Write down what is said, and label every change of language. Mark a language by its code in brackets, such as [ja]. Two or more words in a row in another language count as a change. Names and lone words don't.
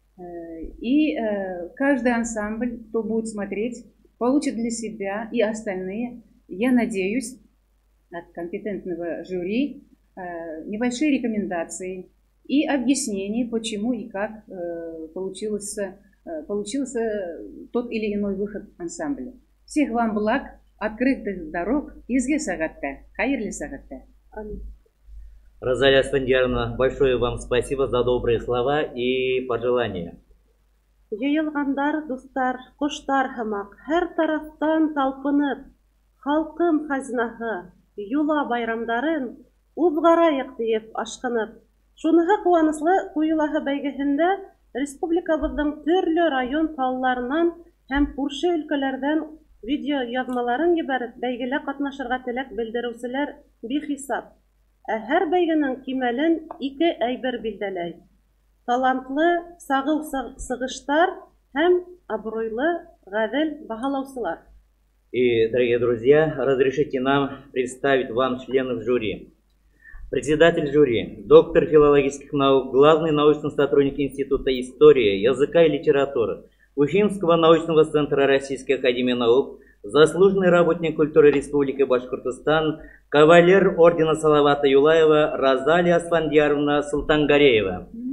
[ru] И каждый ансамбль, кто будет смотреть, получит для себя и остальные, я надеюсь, от компетентного жюри небольшие рекомендации и объяснения, почему и как получился тот или иной выход ансамбля. Всех вам благ, открытых дорог, [tt] изге сагатта, хайырли сагатта. [ru] Розалия Асфендияровна, большое вам спасибо за добрые слова и пожелания. [tt] Йыйылгандар, дустар, коштар һымак, һәр тарафтан талпынып, халкым хазинаһы, юла байрамдарын узгарайык диеп ашкынып. [ba] Шуныһы куаныслы, Туй-Юлаһы бәйгеһендә республикабыҙҙың төрлө район талларынан һәм күрше өлкәләрҙән видео яҙмаларын ебәреп, бәйгелә ҡатнашырға теләк белдереүселәр бихисап. Ә һәр бәйгенең кимәлен ике әйбер билдәләй: талантлы сағыу сығыштар һәм абруйлы ғәҙел баһалаусылар. [ru] И, дорогие друзья, разрешите нам представить вам членов жюри. Председатель жюри, доктор филологических наук, главный научный сотрудник Института истории, языка и литературы Уфимского научного центра Российской академии наук, заслуженный работник культуры Республики Башкортостан, кавалер ордена Салавата Юлаева Розалия Асфендияровна Султангареева.